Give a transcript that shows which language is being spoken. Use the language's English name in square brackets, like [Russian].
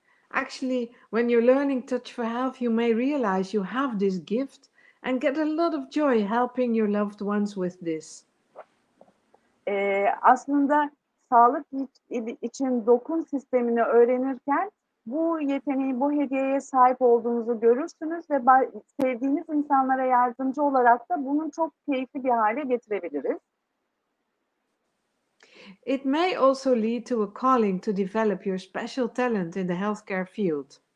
[English] Actually, when you're learning Touch for Health, you may realize you have this gift and get a lot of joy helping your loved ones with this. [Turkish] Aslında sağlık için dokun sistemini öğrenirken bu yeteneği, bu hediyeye sahip olduğunuzu görürsünüz ve sevdiğiniz insanlara yardımcı olarak da bunu çok keyifli bir hale getirebiliriz. [English] It may also lead to a calling to develop your special talent in the healthcare field.